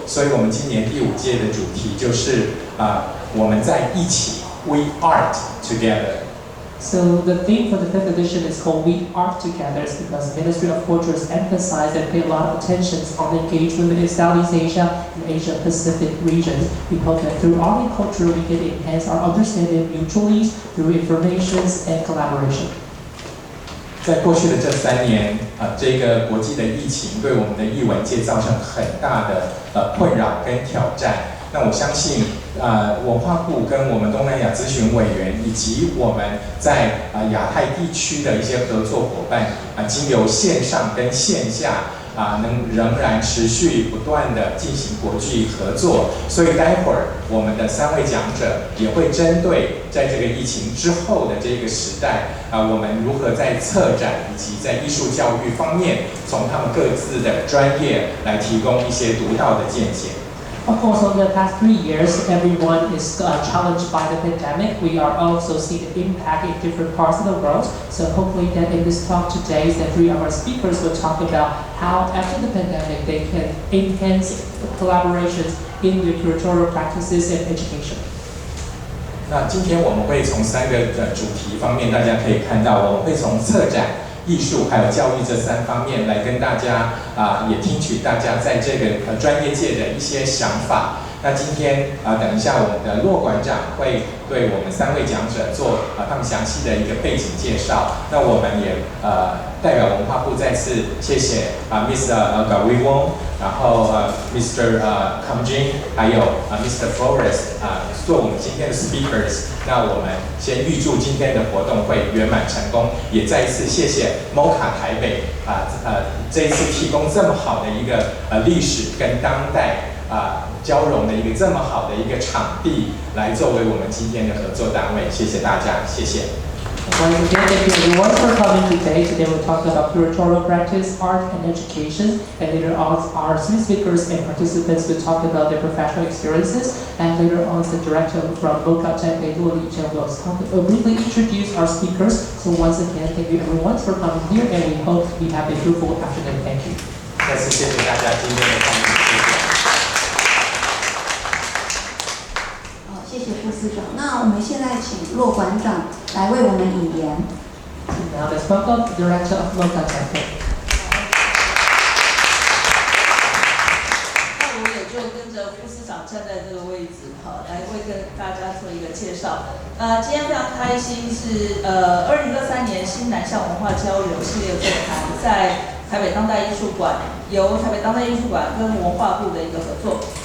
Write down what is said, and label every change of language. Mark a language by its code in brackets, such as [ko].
[zh] 所以我们今年第5届的主题就是我们在一起 ， [en] We Art Together。 So the theme for the 5th edition is called We Art Together because the Ministry of Culture has emphasized and paid a lot of attention on the engagement in Southeast Asia and Asia Pacific regions. We hope that through art and culture we can enhance our understanding mutually through informations and collaboration. [zh] 在过去的这3年这个国际的疫情对我们的艺文界造成很大的困扰跟挑战。那我相信文化部跟我们东南亚咨询委员以及我们在亚太地区的一些合作伙伴经由线上跟线下仍然持续不断的进行国际合作。所以待会儿我们的3位讲者也会针对在这个疫情之后的这个时代我们如何在策展以及在艺术教育方面从他们各自的专业来提供一些独到的见解。 [en] Of course, over the past 3 years, everyone is challenged by the pandemic. We are also seeing the impact in different parts of the world. So hopefully that in this talk today, the 3 of our speakers will talk about how after the pandemic they can enhance collaborations in the curatorial practices and education. [zh] 那今天我们会从3个主题方面，大家可以看到，我们会从策展、艺术还有教育这3方面来跟大家也听取大家在这个专业界的一些想法。那今天等一下我们的骆馆长会对我们3位讲者做他们详细的一个背景介绍。那我们也代表文化部再次谢谢Miss Gaweewong， 然后Mr. Kumjim， 还有Mr. Flores 做我们今天的 speakers。那我们先预祝今天的活动会圆满成功，也再一次谢谢 Mocha 台北这一次提供这么好的一个历史跟当代交融的一个这么好的一个场地，来作为我们今天的合作单位。谢谢大家，谢谢。 [en] Once again, thank you everyone for coming today. Today we'll talk about curatorial practice, art, and education. And later on, our 3 speakers and participants will talk about their professional experiences. And later on, the director from Mocha Taipei, Luo Lichen, will briefly introduce our speakers. So once again, thank you everyone for coming here, and we hope we have a fruitful afternoon. Thank you. [zh] 再次谢谢大家今天的参与。谢谢副司长。那我们现在请骆馆长来为我们引言。 [en] Now let's welcome the director of Mocha Taipei. [zh] 那我也就跟着副司长站在这个位置，来为跟大家做一个介绍。今天非常开心是2023年新南向文化交流系列座谈，在台北当代艺术馆由台北当代艺术馆跟文化部的一个合作。